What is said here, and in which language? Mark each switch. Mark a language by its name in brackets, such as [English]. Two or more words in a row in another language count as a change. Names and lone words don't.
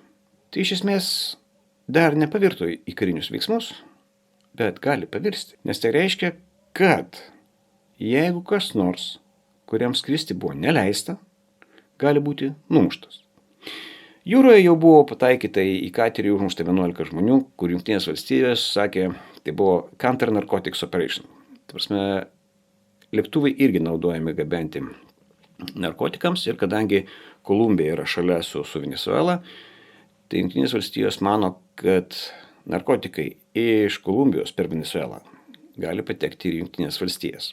[Lithuanian] Tai iš esmės dar nepavirto į karinius veiksmus, bet gali pavirsti. Nes tai reiškia, kad jeigu kas nors, kuriam skristi buvo neleista, gali būti numuštas. Jūroje jau buvo pataikyta į katerį užmušta 11 žmonių, kur Jungtinės valstijos sakė, tai buvo [English] counter narcotics operation. [Lithuanian] Tai prasme, lėktuvai irgi naudojami gabenti narkotikams, ir kadangi Kolumbija yra šalia su Venezuela, tai Jungtinės valstijos mano, kad narkotikai iš Kolumbijos per Venezuelą gali patekti ir Jungtinės valstijas.